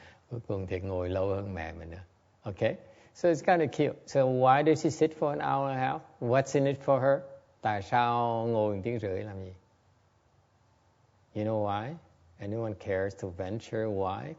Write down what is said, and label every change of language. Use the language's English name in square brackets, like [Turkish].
[Vietnamese] Cuối cùng thì ngồi lâu hơn mẹ mình nữa. [English] Okay, so it's kind of cute. So why did she sit for an hour and a half? What's in it for her? [Vietnamese] Tại sao ngồi 1 tiếng rưỡi làm gì? [English] You know why? Anyone cares to venture why?